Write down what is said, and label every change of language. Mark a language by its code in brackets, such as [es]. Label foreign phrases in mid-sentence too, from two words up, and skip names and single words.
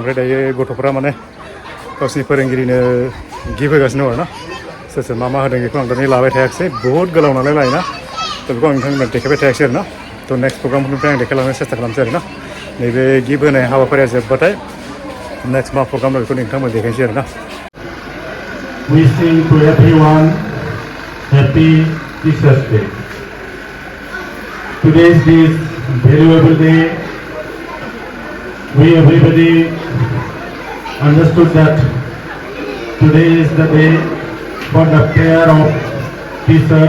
[brx] ओमफ्राय दायो गथ'फ्रा माने गावसिनि फोरोंगिरिनो गिफ्ट होगासिनो दं आरोना सोर सोर मा मा होदों बेखौ आं दानि लाबाय थायाखिसै बहुद गोलाव नालाय लायोना थ' बेखौ आं नोंथांमोननो देखायबाय थायाखिसै आरोना थ' [en] next programफोरनिफ्राय [brx] आं देखायलांनो सेस्था खालामसै आरोना नैबे गिफ्ट होनाय हाबाफारिया जोबबाथाय नेक्स्ट मा प्रग्राम दं बेखौ नोंथांमोन देखायसै आरोना [en] Wishing to everyone happy Teachers Day. Today is this valuable day. We everybody understood that today is the day for the prayer of teachers.